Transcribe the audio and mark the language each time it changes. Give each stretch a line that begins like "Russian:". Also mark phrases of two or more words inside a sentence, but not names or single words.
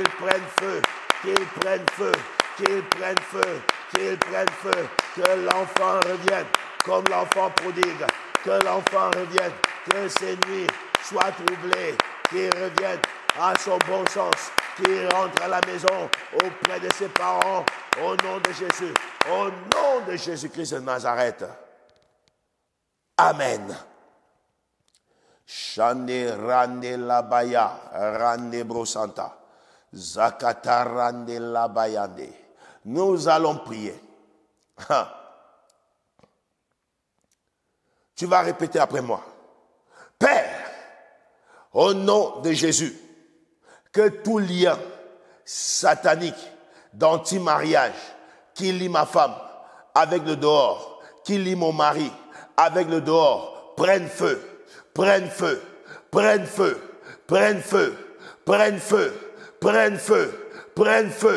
French: prenne feu, qu'il prenne feu, qu'il prenne feu, qu'il prenne feu, que l'enfant revienne comme l'enfant prodigue, que l'enfant revienne, que ces nuits soient troublées, qu'il revienne à son bon sens, qui rentre à la maison auprès de ses parents, au nom de Jésus, au nom de Jésus-Christ de Nazareth. Amen. Shane rande labaya, rande brosanta, zakata rande labayande. Nous allons prier. Tu vas répéter après moi. Père, au nom de Jésus, que tout lien satanique d'anti-mariage qui lie ma femme avec le dehors, qui lie mon mari avec le dehors, prenne feu, prenne feu, prenne feu, prenne feu, prenne feu, prenne feu, prenne feu.